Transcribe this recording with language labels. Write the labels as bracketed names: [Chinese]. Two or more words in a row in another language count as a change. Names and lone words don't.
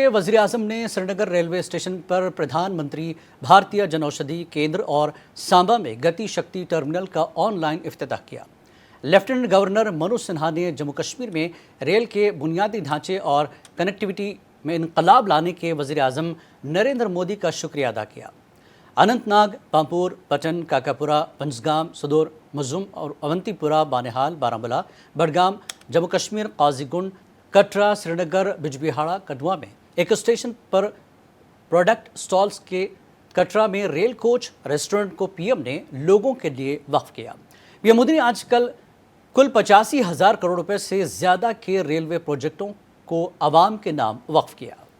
[Hindi] वज़ीर आज़म ने श्रीनगर रेलवे स्टेशन पर प्रधानमंत्री भारतीय जनऔषधि केंद्र और सांबा में गति शक्ति टर्मिनल का ऑनलाइन इफ्तिताह किया। लेफ्टिनेंट गवर्नर मनोज सिन्हा ने जम्मू कश्मीर में रेल के बुनियादी ढांचे और कनेक्टिविटी में इनकलाब लाने के वज़ीर आज़म नरेंद्र मोदी का शुक्रिया अदा किया। अनंतनाग, पामपुर, पटन, काकापुरा, पंजगाम, सदोर, मुजुम और अवंतीपुरा, बानेहाल, बारामूला, बडगाम, जम्मू कश्मीर, काजीगुंड, कटरा, श्रीनगर, बिजबिहाड़ा, कठुआ में एक स्टेशन पर प्रोडक्ट स्टॉल्स के कटरा में रेल कोच रेस्टोरेंट को पीएम ने लोगों के लिए वक्फ किया। पीएम मोदी ने आजकल कुल 85,000 करोड़ रुपए से ज़्यादा के रेलवे प्रोजेक्टों को आवाम के नाम वक्फ किया।